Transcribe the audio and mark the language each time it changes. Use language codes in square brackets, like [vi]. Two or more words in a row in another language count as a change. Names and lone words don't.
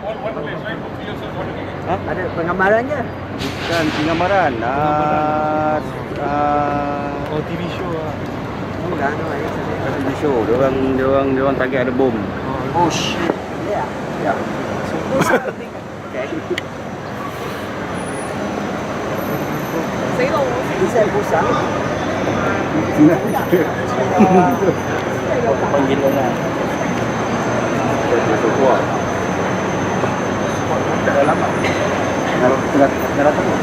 [ms] Ha? Ada penggambarannya? Bukan penggambaran. [en] TV show lah. [ms] Bukan, [en] TV show. [ms] Diorang target ada bom. [en] Oh shit. Ya. [ms] Ya. [en] Okay. [zh] 死咯！你现在不想？ [ms] Panggil orang. Masuk keluar. Dah lama. Dah datang.